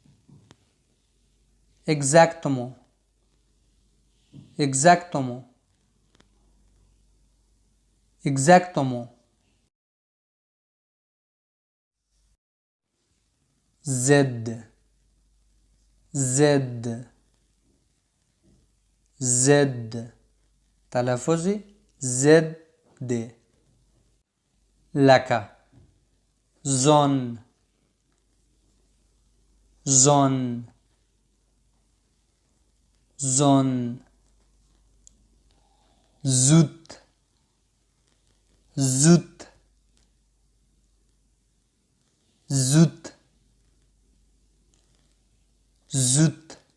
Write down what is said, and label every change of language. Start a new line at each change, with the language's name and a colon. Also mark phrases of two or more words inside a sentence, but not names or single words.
French: Exactement, exactement, exactement. Z, Z, Z.
Pashto: تلفظی Z دی لکه
French: zen, zen, zen. زود، زود، زود، زود.